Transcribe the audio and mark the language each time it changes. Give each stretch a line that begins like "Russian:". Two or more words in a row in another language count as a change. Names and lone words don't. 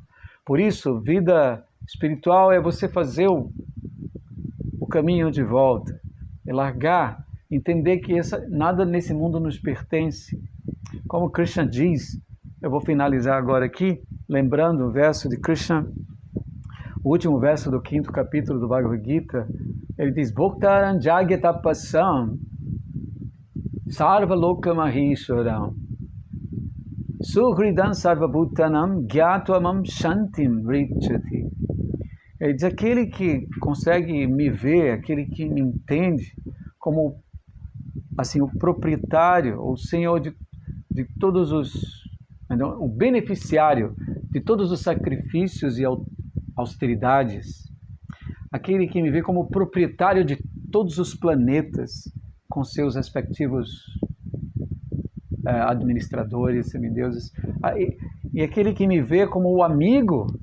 Portuguese: Por isso, vida espiritual é você fazer o caminho de volta, é largar, entender que nada nesse mundo nos pertence. Como Krishna diz, eu vou finalizar agora aqui, lembrando o verso de Krishna, o último verso do 5º capítulo do Bhagavad Gita, ele diz,
Sanskrit: भोक्तारं जग्यतपसां सर्व लोकमहिश्वरं सुहृदं सर्वभूतानां ग्यत्वमां शान्तिं ऋच्छति.
Portuguese: Ele diz, aquele que consegue me ver, aquele que me entende como assim, o proprietário, o senhor de todos o beneficiário de todos os sacrifícios e austeridades, aquele que me vê como proprietário de todos os planetas, com seus respectivos administradores, semideuses, e aquele que me vê como o amigo